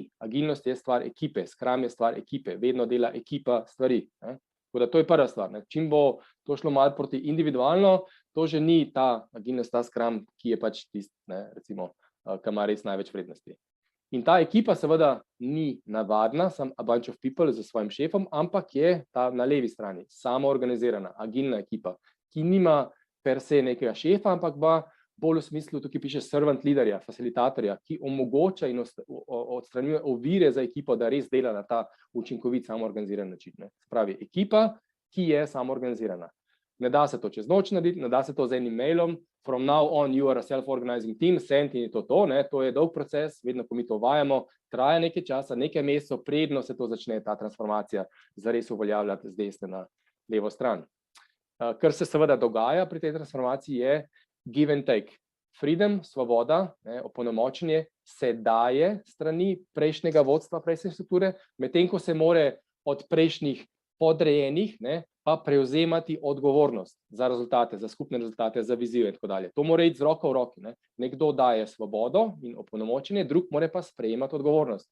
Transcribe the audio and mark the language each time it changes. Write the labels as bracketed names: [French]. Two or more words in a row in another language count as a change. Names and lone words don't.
[Slovenian] Agilnost je stvar ekipe, skram je stvar ekipe, vedno dela ekipa stvari. Tako da to je prva stvar. Čim bo to šlo malo proti individualno, to že ni ta agilnost, ta skram, ki je pač tisti, recimo, ki ima res največ vrednosti. In ta ekipa seveda ni navadna, sem [English] a bunch of people [Slovenian] z svojim šefom, ampak je ta na levi strani, samoorganizirana, agilna ekipa, ki nima [Latin] per se [Slovenian] nekega šefa, ampak bolj v smislu, tukaj piše [English] servant leaderja, [Slovenian] facilitatorja, ki omogoča in odstranjuje ovire za ekipo, da res dela na ta učinkovit, samoorganiziran način. Se pravi, ekipa, ki je samoorganizirana. Ne da se to čez noč narediti, ne da se to z enim mailom, [English] from now on you are a self-organizing team, [Slovenian] send in je to, to je dolg proces, vedno, ko mi to uvajamo, traja nekaj časa, nekaj mesecev, predno se to začne ta transformacija zares uveljavljati z desne na levo stran. Kar se seveda dogaja pri tej transformaciji je [English] give and take. [Slovenian] Freedom, svoboda, opolnomočenje se daje strani prejšnjega vodstva, prejšnje strukture, medtem ko se more od prejšnjih podrejenih pa prevzemati odgovornost za rezultate, za skupne rezultate, za vizijo in tako dalje. To mora iti z roko v roki. Nekdo daje svobodo in opolnomočenje, drug mora pa sprejemati odgovornost.